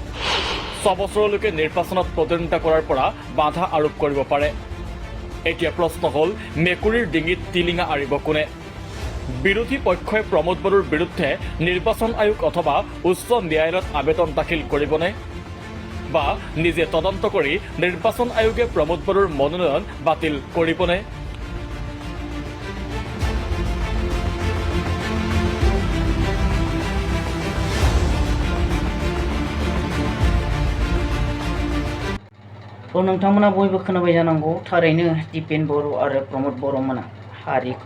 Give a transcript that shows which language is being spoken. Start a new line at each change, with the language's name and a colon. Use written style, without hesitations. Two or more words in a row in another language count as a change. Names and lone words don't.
Assamese: 6 বছৰলৈকে নিৰ্বাচনত প্ৰতিদ্বন্দ্বিতা কৰাৰ পৰা বাধা আৰোপ কৰিব পাৰে এতিয়া প্ৰশ্ন হ'ল মেকুৰীৰ ডিঙিত টিলিঙা আৰিব কোনে বিৰোধী পক্ষই প্ৰমোদ বড়োৰ বিৰুদ্ধে নিৰ্বাচন আয়োগ অথবা উচ্চ ন্যায়ালয়ত আবেদন দাখিল কৰিবনে বা নিজে তদন্ত কৰি নিৰ্বাচন আয়োগে প্ৰমোদ বড়োৰ মনোনয়ন বাতিল কৰিবনে
Bodo: नोंथांमोना बयबो खोनाबाय जानांगौ थारैनो दिपेन बर' आरो प्रमोद बर'मोना हारिखौ